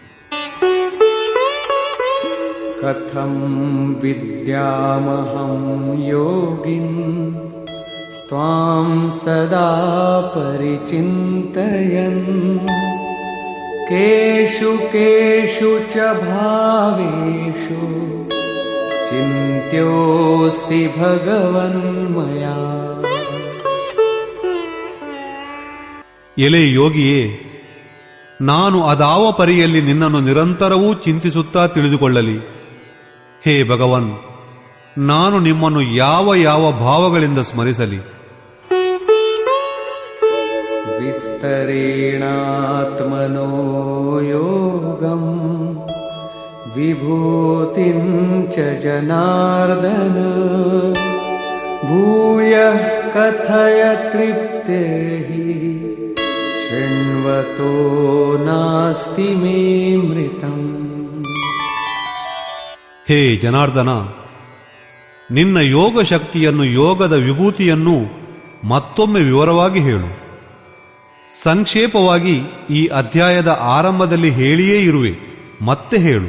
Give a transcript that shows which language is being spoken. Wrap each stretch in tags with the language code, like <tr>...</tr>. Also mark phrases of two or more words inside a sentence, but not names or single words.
<sa>ಕಥಂ ವಿದ್ಯಾಮಹಂ ಯೋಗಿನ್ ಸ್ತ್ವಾಂ ಸದಾ ಪರಿಚಿಂತಯನ್ ಕೇಷು ಕೇಷು ಚ ಭಾವೇಷು चिन्त्योऽसि भगवन्मया.</sa> <kn>ಎಲೆ ಯೋಗಿಯೇ, ನಾನು ಅದಾವ ಪರಿಯಲ್ಲಿ ನಿನ್ನನ್ನು ನಿರಂತರವೂ ಚಿಂತಿಸುತ್ತಾ ತಿಳಿದುಕೊಳ್ಳಲಿ. ಹೇ ಭಗವನ್, ನಾನು ನಿಮ್ಮನ್ನು ಯಾವ ಯಾವ ಭಾವಗಳಿಂದ ಸ್ಮರಿಸಲಿ?</kn> <sa>ವಿಸ್ತರೇಣಾತ್ಮನೋ ಯೋಗಂ ವಿಭೂತಿಂ ಚ ಜನಾರ್ದನ ಭೂಯಃ ಕಥಯ ತೃಪ್ತಿರ್ಹಿ ಶೃಣ್ವತೋ ನಾಸ್ತಿ ಮೇ ಮೃತಂ.</sa> <kn>ಹೇ ಜನಾರ್ದನ, ನಿನ್ನ ಯೋಗ ಶಕ್ತಿಯನ್ನು, ಯೋಗದ ವಿಭೂತಿಯನ್ನು ಮತ್ತೊಮ್ಮೆ ವಿವರವಾಗಿ ಹೇಳು. ಸಂಕ್ಷೇಪವಾಗಿ ಈ ಅಧ್ಯಾಯದ ಆರಂಭದಲ್ಲಿ ಹೇಳಿಯೇ ಇರುವೆ, ಮತ್ತೆ ಹೇಳು.</kn>